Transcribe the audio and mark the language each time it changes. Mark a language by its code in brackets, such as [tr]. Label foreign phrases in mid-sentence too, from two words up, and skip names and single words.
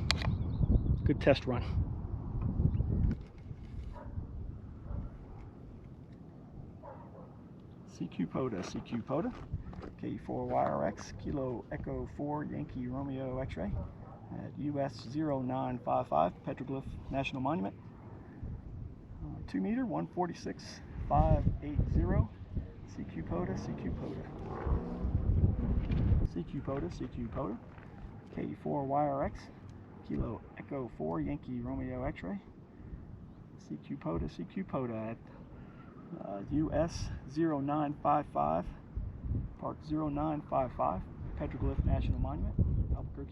[en] Good test run. CQ POTA, CQ POTA, K4YRX, Kilo Echo 4 Yankee Romeo X-ray at US 0955 Petroglyph National Monument. 2 meter, 146.580. CQ POTA, CQ POTA. CQ POTA, CQ POTA, K4YRX, Kilo Echo 4 Yankee Romeo X-ray. CQ POTA, CQ POTA at US 0955, Park 0955, Petroglyph National Monument, Albuquerque.